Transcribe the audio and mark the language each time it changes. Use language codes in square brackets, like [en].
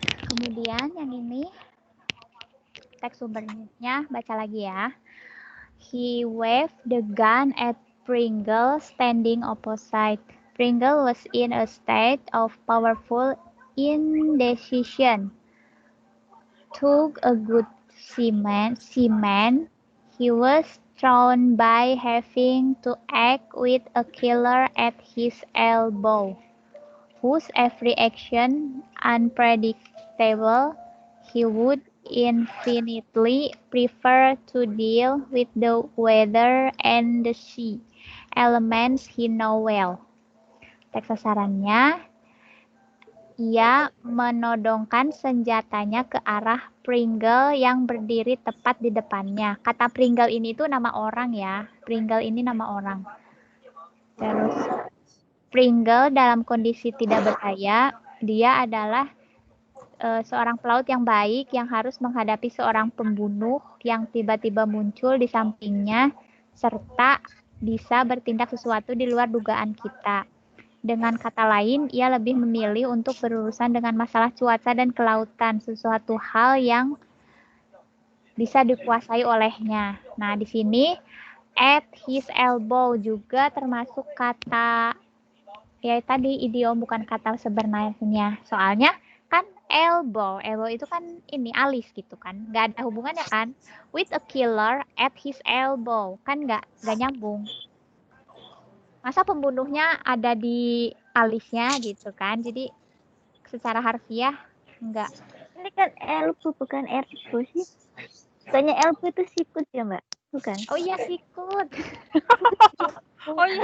[id] Kemudian yang ini teks sumbernya baca lagi ya. [en] He waved the gun at Pringle standing opposite. Pringle was in a state of powerful indecision. Took a good seaman, he was thrown by having to act with a killer at his elbow, whose every action unpredictable. He would infinitely prefer to deal with the weather and the sea, elements he know well. [id] Teks sasarannya, ia menodongkan senjatanya ke arah Pringle yang berdiri tepat di depannya. Kata Pringle ini tuh nama orang ya. Pringle ini nama orang. Terus Pringle dalam kondisi tidak berdaya, dia adalah seorang pelaut yang baik yang harus menghadapi seorang pembunuh yang tiba-tiba muncul di sampingnya serta bisa bertindak sesuatu di luar dugaan kita. Dengan kata lain, ia lebih memilih untuk berurusan dengan masalah cuaca dan kelautan, sesuatu hal yang bisa dikuasai olehnya. Nah, di sini at his elbow juga termasuk kata ya tadi idiom bukan kata sebenarnya. Soalnya kan elbow. Elbow itu kan ini alis gitu kan. Nggak ada hubungannya kan. [en] With a killer at his elbow. [id] Kan nggak nyambung. Masa pembunuhnya ada di alisnya gitu kan. Jadi secara harfiah enggak. Ini kan elbow bukan elbow sih. Bukannya elbow itu sikut ya Mbak? Bukan. Oh iya sikut. Oh iya.